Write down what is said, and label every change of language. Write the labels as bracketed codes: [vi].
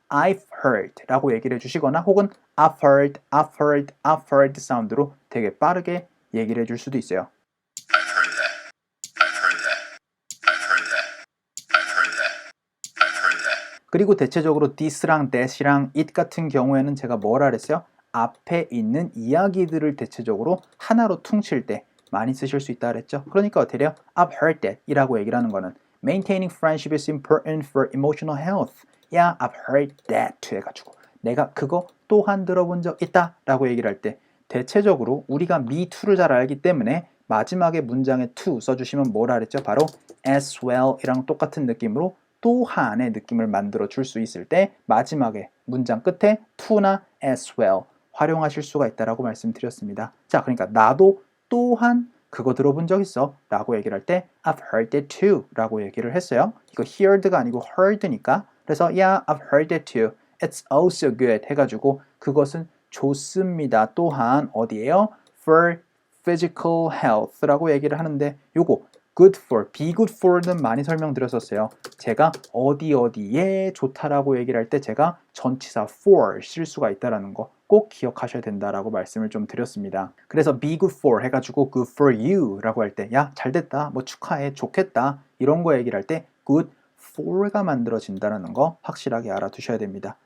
[ko] I've heard 라고 얘기를 해주시거나 혹은 I've heard 사운드로 되게 빠르게 얘기를 해줄 수도 있어요. [en] I've heard that. I've heard that. I've heard that. I've heard that. I've heard that. [ko] 그리고 대체적으로 this랑 that이랑 it 같은 경우에는 제가 뭐라 그랬어요? 앞에 있는 이야기들을 대체적으로 하나로 퉁칠 때 많이 쓰실 수 있다 그랬죠. 그러니까 어떻게 돼요? [en] I've heard that [ko] 이라고 얘기를 하는 거는 [en] Maintaining friendship is important for emotional health. Yeah, I've heard that [ko] 해가지고 내가 그거 또한 들어본 적 있다 라고 얘기를 할 때 대체적으로 우리가 me too를 잘 알기 때문에 마지막에 문장에 to 써주시면 뭐라 그랬죠? 바로 as well 이랑 똑같은 느낌으로 또한의 느낌을 만들어 줄 수 있을 때 마지막에 문장 끝에 to나 as well 활용하실 수가 있다라고 말씀드렸습니다. 자, 그러니까 나도 또한 그거 들어본 적 있어 라고 얘기를 할 때 [en] I've heard that too [ko] 라고 얘기를 했어요. 이거 heard가 아니고 heard니까 그래서 [en] yeah, I've heard that too. It's also good [ko] 해가지고 그것은 좋습니다. 또한 어디에요? [en] For physical health [ko] 라고 얘기를 하는데 요거 good for, be good for는 많이 설명드렸었어요. 제가 어디에 좋다라고 얘기를 할 때 제가 전치사 for 쓸 수가 있다는 거 꼭 기억하셔야 된다라고 말씀을 좀 드렸습니다. 그래서 be good for 해가지고 [en] good for you [ko] 라고 할 때 야, 잘됐다, 뭐 축하해, 좋겠다 이런 거 얘기를 할 때 good for가 만들어진다는 거 확실하게 알아두셔야 됩니다.